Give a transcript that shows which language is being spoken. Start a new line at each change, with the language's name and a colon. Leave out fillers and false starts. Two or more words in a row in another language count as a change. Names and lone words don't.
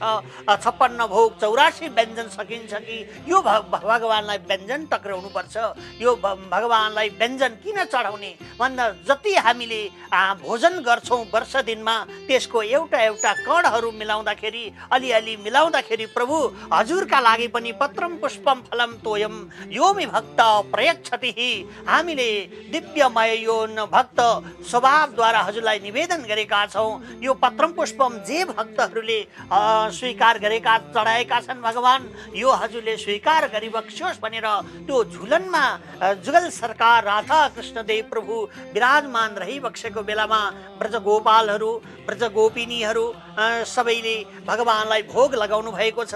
Nepali: 56 भोग 84 व्यञ्जन सकिन्छ कि यो भगवानलाई व्यञ्जन टक्राउनु पर्छ? यो भगवानलाई व्यञ्जन किन चढाउने भन्दा जति हामीले भोजन गर्छौँ वर्ष दिनमा त्यसको एउटा एउटा कणहरू मिलाउँदाखेरि, अलिअलि मिलाउँदाखेरि प्रभु हजुरका लागि पनि
Sanskrit: पत्रम पुष्पम फलम तोयम योमि भक्त प्रयच्छति,
Nepali: हामीले दिव्यमय यो भक्त स्वभावद्वारा हजुरलाई निवेदन गरेका छौँ। यो
Sanskrit: पत्रम पुष्पम
Nepali: जे भक्तहरूले स्वीकार गरेका चढाएका छन् भगवान, यो हजुरले स्वीकार गरिबक्स्योस् भनेर त्यो झुलनमा जुगल सरकार राधा कृष्णदेव प्रभु विराजमान रहिबक्सेको बेलामा ब्रजगोपालहरू, ब्रजगोपिनीहरू सबैले भगवानलाई भोग लगाउनु भएको छ।